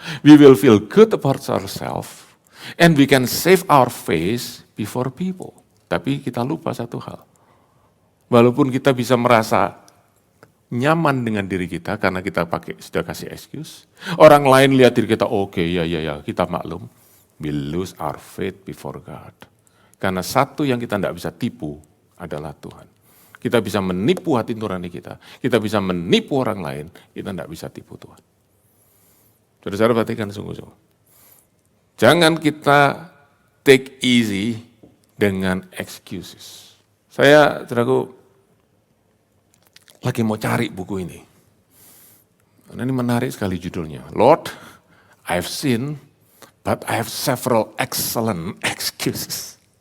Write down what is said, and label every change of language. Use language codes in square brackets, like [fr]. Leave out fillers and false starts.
[en] We will feel good about ourselves and we can save our face before people. [id] Tapi kita lupa satu hal. Walaupun kita bisa merasa nyaman dengan diri kita karena kita sudah kasih excuse. Orang lain lihat diri kita, oke, ya, kita maklum. [en] We lose our faith before God. [id] Karena satu yang kita tidak bisa tipu adalah Tuhan. Kita bisa menipu hati nurani kita. Kita bisa menipu orang lain. Kita tidak bisa tipu Tuhan. Saudara-saudara perhatikan sungguh-sungguh. Jangan kita [en] take easy [id] dengan excuses. Saya, saudaraku, lagi mau cari buku ini. Karena ini menarik sekali judulnya. [en] Lord, I've sinned, but I have several excellent excuses.